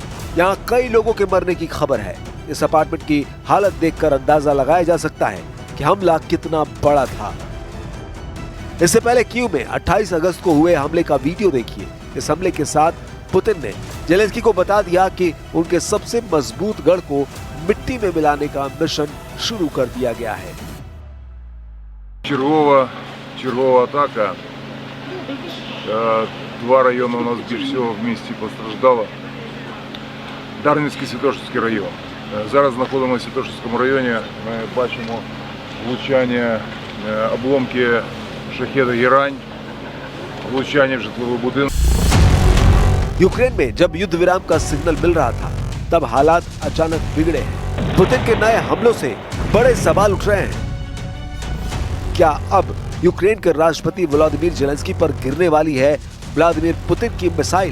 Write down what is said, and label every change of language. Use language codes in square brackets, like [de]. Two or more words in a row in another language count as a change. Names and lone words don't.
[hi] यहाँ कई लोगों के मरने की खबर है। इस अपार्टमेंट की हालत देखकर अंदाजा लगाया जा सकता है कि हमला कितना बड़ा था। इससे पहले कीव में 28 अगस्त को हुए हमले का वीडियो देखिए। इस हमले के साथ पुतिन ने ज़ेलेंस्की को बता दिया कि उनके सबसे मजबूत गढ़ को मिट्टी में मिलाने का मिशन शुरू कर दिया गया है। [uk] Чергова атака. 2 района у нас більш всього в місті постраждало. Дарницький, Святошинський район. Зараз знаходимося в Святошинському районі. Ми бачимо влучання, обломки шахеда «Герань», влучання в житловий будинок. [hi] यूक्रेन में जब युद्ध विराम का सिग्नल मिल रहा था, तब हालात अचानक बिगड़े हैं। पुतिन के नए हमलों से बड़े सवाल उठ रहे हैं। क्या अब यूक्रेन के राष्ट्रपति व्लादिमीर ज़ेलेंस्की पर गिरने वाली है व्लादिमीर पुतिन की मिसाइल?